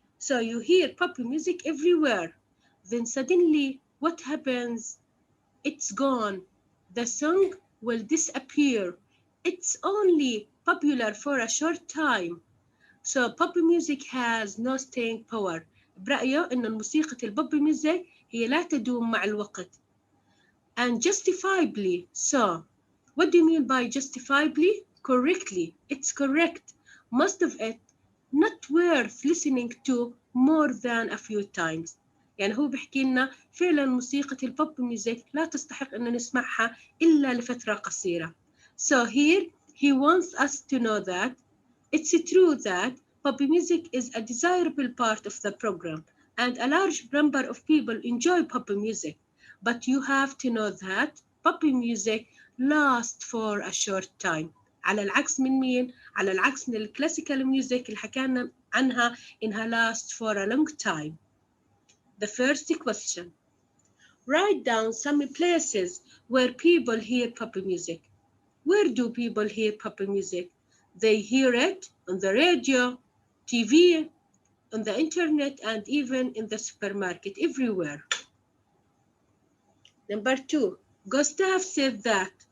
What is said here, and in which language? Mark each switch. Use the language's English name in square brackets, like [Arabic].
[English] So you hear pop music everywhere. Then suddenly, what happens? It's gone. The song will disappear. It's only popular for a short time. So pop music has no staying power. [Arabic] برأيه إن الموسيقى البوب music هي لا تدوم مع الوقت. [English] And justifiably so. What do you mean by justifiably? Correctly. It's correct. Most of it not worth listening to more than a few times. [Arabic] يعني هو بيحكي لنا فعلا موسيقى البوب ميوزك لا تستحق أن نسمعها إلا لفترة قصيرة. [English] So here he wants us to know that it's true that pop music is a desirable part of the program and a large number of people enjoy pop music. But you have to know that pop music lasts for a short time. [Arabic] على العكس من مين؟ على العكس من الكلاسيكال ميوزك اللي حكينا عنها إنها [English] lasts for a long time. The first question. Write down some places where people hear pop music. Where do people hear pop music? They hear it on the radio, TV, on the internet, and even in the supermarket, everywhere. Number 2, Gustav said that